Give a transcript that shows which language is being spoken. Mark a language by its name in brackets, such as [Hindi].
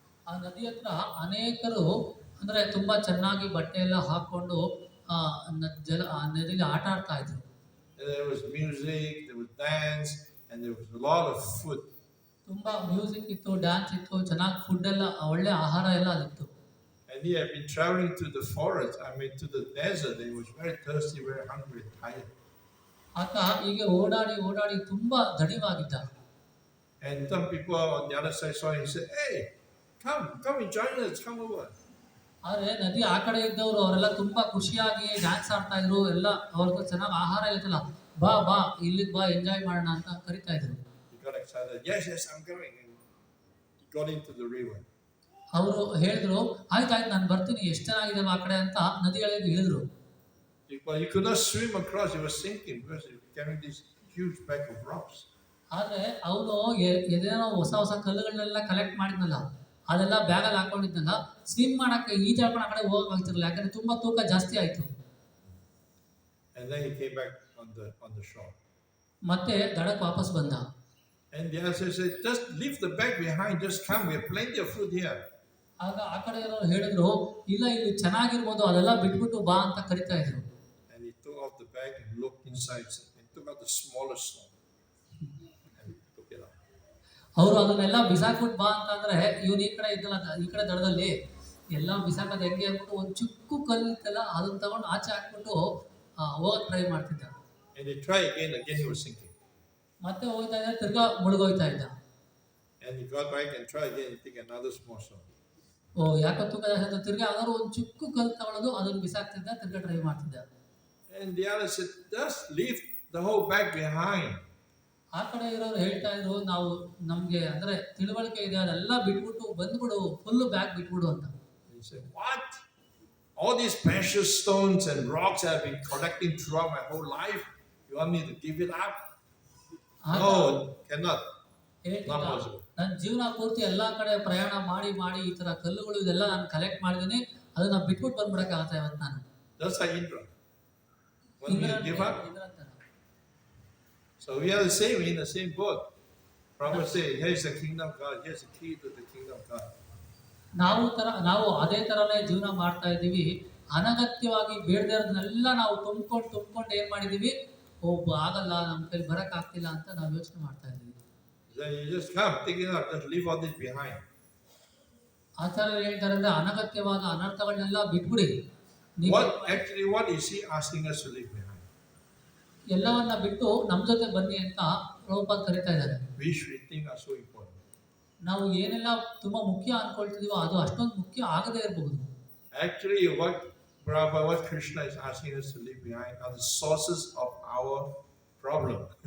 [Kannada] ಆ ನದಿ ಹತ್ರ ಅನೇಕರು ಅಂದ್ರೆ ತುಂಬಾ ಚೆನ್ನಾಗಿ ಬಟ್ಟೆ ಎಲ್ಲ ಹಾಕೊಂಡು ಆ ನದಿಯಲ್ಲಿ ಆಟ ಆಡ್ತಾ ಇದ್ರು. [English] There was music, there was dance, and there was a lot of food. [Kannada] ತುಂಬಾ ಮ್ಯೂಸಿಕ್ ಇತ್ತು, ಡ್ಯಾನ್ಸ್ ಇತ್ತು, ಚೆನ್ನಾಗಿ ಫುಡ್ ಎಲ್ಲ, ಒಳ್ಳೆ ಆಹಾರ ಎಲ್ಲ ಅಲ್ಲಿತ್ತು. [English] And he had been traveling to the forest, to the desert. He was very thirsty, very hungry, tired. [Kannada] ಆತ ಹೀಗೆ ಓಡಾಡಿ ಓಡಾಡಿ ತುಂಬಾ ದಣಿವಾಗಿದ್ದ. [English] And some people on the other side saw him and said, "Hey, come and join us, come over." [Kannada] ಆದ್ರೆ ನದಿ ಆ ಕಡೆ ಇದ್ದವರು ಅವರೆಲ್ಲ ತುಂಬಾ ಖುಷಿಯಾಗಿ ಡ್ಯಾನ್ಸ್ ಆಡ್ತಾ ಇದ್ರು, ಎಲ್ಲ ಅವ್ರಿಗೂ ಚೆನ್ನಾಗಿ ಆಹಾರ ಇರುತ್ತಲ್ಲ, ಬಾ ಬಾ ಇಲ್ಲಿಗೆ ಬಾ ಎಂಜಾಯ್ ಮಾಡೋಣ ಅಂತ ಕರಿತಾ ಇದ್ರು. [English] He got excited. Yes, I'm coming. And he got into the river. [Kannada] ಅವರು ಹೇಳಿದ್ರು, ಆಯ್ತಾಯ್ತು ನಾನು ಬರ್ತೀನಿ, ಎಷ್ಟು ಚೆನ್ನಾಗಿದೆ ಆ ಕಡೆ ಅಂತ ನದಿಗಳಿಗೆ ಇಳಿದ್ರು. [English] He could not swim across. He was sinking because he was carrying this huge bag of rocks. [Kannada] ಆದ್ರೆ ಅವನು ಏನೇನೋ ಹೊಸ ಹೊಸ ಕಲ್ಲುಗಳನ್ನೆಲ್ಲ ಕಲೆಕ್ಟ್ ಮಾಡಿದ್ನಲ್ಲ, ಅದೆಲ್ಲ ಬ್ಯಾಗಲ್ಲಿ ಹಾಕೊಂಡಿದ್ನಲ್ಲ, ಸ್ವಿಮ್ ಮಾಡಕ್ಕೆ ಈಜಾಡ್ಕೊಂಡು ಆ ಕಡೆ ಹೋಗಕ್ಕಾಗ್ತಿರಲಿಲ್ಲ, ಯಾಕಂದ್ರೆ ತುಂಬಾ ತೂಕ ಜಾಸ್ತಿ ಆಯ್ತು. [English] And then he came back on the shore. [Kannada] ಮತ್ತೆ ದಡಕ್ಕೆ ವಾಪಸ್ ಬಂದ. [English] And the other said, "Just leave the bag behind. Just come. We have plenty of food here." [Kannada] ಆಗ ಆ ಕಡೆ ಇರೋರು ಹೇಳಿದ್ರು, ಇಲ್ಲ ಇಲ್ಲಿ ಚೆನ್ನಾಗಿರ್ಬೋದು, ಅದೆಲ್ಲ ಬಿಟ್ಬಿಟ್ಟು ಬಾ ಅಂತ ಕರಿತಾ ಇದ್ರು. [English] And he took off the bag and looked inside and took out the smallest stone and took it out. [Kannada] ಅವರು ಅದನ್ನೆಲ್ಲ ಬಿಸಾಕ್ಬಿಟ್ಟು ಬಾ ಅಂತಂದ್ರೆ ಇವನು ಈ ಕಡೆ ಇದ್ದಲ್ಲ, ಈ ಕಡೆ ದಡದಲ್ಲಿ ಎಲ್ಲ ಬಿಸಾಕೋದು ಹೆಂಗೆ ಅಂದ್ಬಿಟ್ಟು ಒಂದು ಚಿಕ್ಕ ಕಲ್ಲು ಇತ್ತಲ್ಲ ಅದನ್ನ ತಗೊಂಡು ಆಚೆ ಹಾಕ್ಬಿಟ್ಟು ಹೋಗಕ್ ಟ್ರೈ ಮಾಡ್ತಿದ್ದ. [English] And he tried again he was sinking. [Kannada] ಮತ್ತೆ ಹೋಗ್ತಾ ಇದ್ದ, ತಿರ್ಗಾ ಮುಳುಗೋಯ್ತಾ ಇದ್ದ. [English] And he got back and tried again and take another small stone. [Kannada] ಯಾಕೆ ತೂಕ ಜಾಸ್ತಿ ಅಂತ ತಿರ್ಗಾ ಯಾವ್ದಾದ್ರು ಒಂದು ಚಿಕ್ಕ ಕಲ್ಲು ತಗೊಳ್ಳೋದು, ಅದನ್ನ ಬಿಸಾಕ್ತಿದ್ದ, ತಿರ್ಗಾ ಟ್ರೈ ಮಾಡ್ತಿದ್ದ. [English] And the other said, "Just leave the whole bag behind." [Kannada] ಆ ಕಡೆ ಇರೋರು ಹೇಳ್ತಾ ಇದ್ರು, ನಾವು ನಮ್ಗೆ ಅಂದ್ರೆ ತಿಳುವಳಿಕೆ ಇದೆ, ಅದೆಲ್ಲ ಬಿಟ್ಬಿಟ್ಟು ಬಂದ್ಬಿಡು, ಫುಲ್ ಬ್ಯಾಗ್ ಬಿಟ್ಬಿಡು ಅಂತ. [English] He said, "What? All these precious stones and rocks I've been collecting throughout my whole life, you want me to give it up?" No, cannot. Not possible. [Kannada] ನನ್ನ ಜೀವನ ಪೂರ್ತಿ ಎಲ್ಲಾ ಕಡೆ ಪ್ರಯಾಣ ಮಾಡಿ ಮಾಡಿ ಈ ತರ ಕಲ್ಲುಗಳು ಇದೆಲ್ಲ ನಾನು ಕಲೆಕ್ಟ್ ಮಾಡಿದೀನಿ, ಅದನ್ನ ಬಿಟ್ಬಿಟ್ಟು ಬಂದ್ಬಿಡಕ್ಕಾಗತ್ತಾ ಇವತ್ತು ನಾನು? [English] Just like Indra. When we [Kannada] ಇಂದ್ರನ್- [English] give up, [Kannada] ಇಂದ್ರಂತರ. [English] so we are the same, in the same boat. Prabhupada say, here's the kingdom of God, here's the key to the kingdom of God. [Kannada] ನಾವು ಅದೇ ತರನೇ ಜೀವನ ಮಾಡ್ತಾ ಇದ್ದೀವಿ. ಅನಗತ್ಯವಾಗಿ ಬೇಡದೇ ಇರೋದನ್ನೆಲ್ಲ ನಾವು ತುಂಬ್ಕೊಂಡು ಏನ್ ಮಾಡಿದೀವಿ, ಆಗಲ್ಲ, ನಮ್ಮ ಕೈಲಿ ಬರಕ್ ಆಗ್ತಿಲ್ಲ ಅಂತ ನಾವು ಯೋಚನೆ ಮಾಡ್ತಾ ಇದ್ದೀವಿ. [English] Then you just come, take it out, just leave all this behind. [Kannada] ಆಚಾರ್ಯರು ಹೇಳ್ತಾರೆ ಅಂದ್ರೆ ಅನಗತ್ಯವಾದ ಅನರ್ಥಗಳನ್ನೆಲ್ಲ ಬಿಟ್ಬಿಡಿ. ನೀವು [English] What is he asking us to leave behind? [Kannada] ಎಲ್ಲವನ್ನ ಬಿಟ್ಟು ನಮ್ಮ ಜೊತೆ ಬನ್ನಿ ಅಂತ ಪ್ರಭುಪಾದ ಕರೀತಾ ಇದ್ದಾರೆ. [English] Which we think are so important. [Kannada] ನಾವು ಏನೆಲ್ಲ ತುಂಬಾ ಮುಖ್ಯ ಅನ್ಕೊಳ್ತಿದೀವೋ ಅದು ಅಷ್ಟೊಂದು ಮುಖ್ಯ ಆಗದೇ ಇರಬಹುದು. [English] Actually, what Krishna is asking us to leave behind are the sources of our problem.